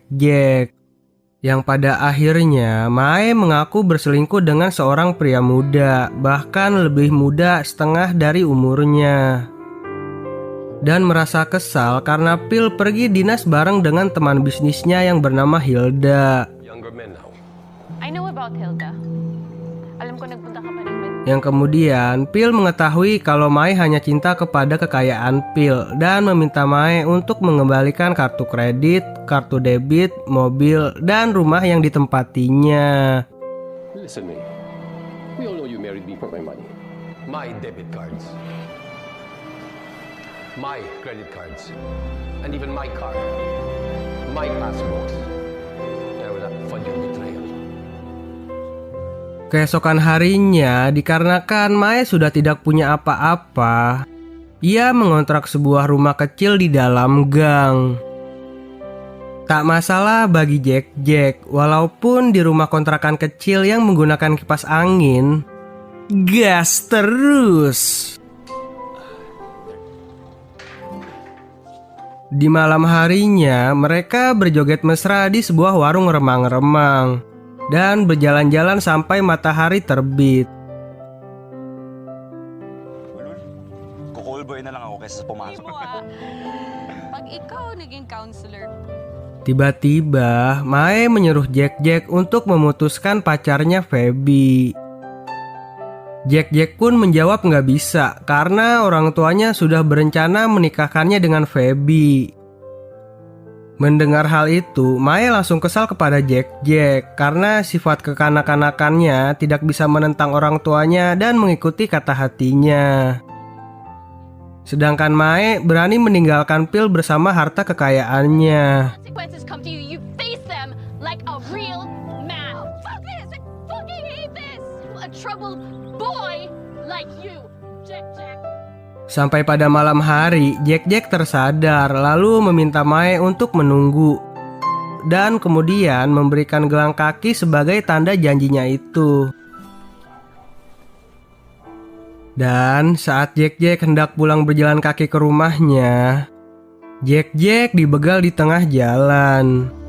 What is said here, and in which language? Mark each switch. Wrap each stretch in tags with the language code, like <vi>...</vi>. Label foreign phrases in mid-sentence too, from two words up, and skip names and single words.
<id>Yang pada akhirnya Mae mengaku berselingkuh dengan seorang pria muda, bahkan lebih muda setengah dari umurnya. Dan merasa kesal karena Phil pergi dinas bareng dengan teman bisnisnya yang bernama Hilda.</id> <en>Younger men now. I know about Hilda.</en> <tl>Alam ko nagpunta ka pa ng</tl> <id>Yang kemudian Phil mengetahui kalau Mae hanya cinta kepada kekayaan Phil dan meminta Mae untuk mengembalikan kartu kredit, kartu debit, mobil, dan rumah yang ditempatinya.</id> <en>Listen me. We all know you married me for my money. My debit cards. my credit cards, and even my car, my passports. I will not fund your betrayal.</en> <id>Keesokan harinya, dikarenakan Mae sudah tidak punya apa-apa, ia mengontrak sebuah rumah kecil di dalam gang. Tak masalah bagi Jack, walaupun di rumah kontrakan kecil yang menggunakan kipas angin, gas terus. Di malam harinya, mereka berjoget mesra di sebuah warung remang-remang dan berjalan-jalan sampai matahari terbit.</id> <tl>Kukool boy na lang ako kaysa pumasok. Pag ikaw naging counselor,</tl> <id>Tiba-tiba, Mae menyuruh Jack untuk memutuskan pacarnya Feby. Jack pun menjawab nggak bisa karena orang tuanya sudah berencana menikahkannya dengan Feby. Mendengar hal itu, Mae langsung kesal kepada Jack karena sifat kekanak-kanakannya tidak bisa menentang orang tuanya dan mengikuti kata hatinya. Sedangkan Mae berani meninggalkan Phil bersama harta kekayaannya.</id> <en>consequences come to you, you face them like a real man. Fuck this! I fucking hate this! A troubled boy like you, Jack.</en> <id>Sampai pada malam hari, Jack tersadar lalu meminta Mae untuk menunggu. Dan kemudian memberikan gelang kaki sebagai tanda janjinya itu. Dan saat Jack hendak pulang berjalan kaki ke rumahnya, Jack dibegal di tengah jalan.</id>